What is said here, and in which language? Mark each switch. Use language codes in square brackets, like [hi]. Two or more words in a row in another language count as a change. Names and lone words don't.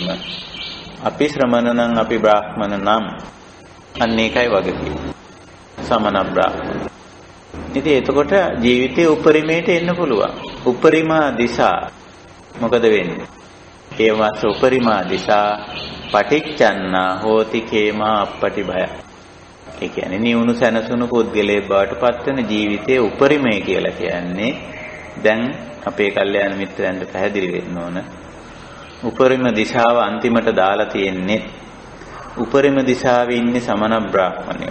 [si] අපි ශ්‍රමණ නම් අපි බ්‍රාහ්මණ නම් අන්න ඒකයි වගකීම. සමන බ්‍රාහ්මණ. ඉතින් එතකොට ජීවිතයේ උපරිමයට එන්න පුළුවන්. උපරිම දිශා මොකද වෙන්නේ? [pi] ඒවස් උපරිම දිශා පටිච්චන්නා හෝති කේමා අප්පටි භය. [si] ඒ කියන්නේ නිවුණු සැනසුණු පුද්ගලයෙක් බවට පත් වෙන ජීවිතයේ උපරිමය කියලා කියන්නේ දැන් අපේ කල්යාණ මිත්‍රයන්ට පැහැදිලි වෙන්න ඕන. උපරිම දිශාව අන්තිමට දාලා තියෙන්නේ උපරිම දිශාවේ ඉන්නේ සමන බ්‍රාහ්මණයෝ.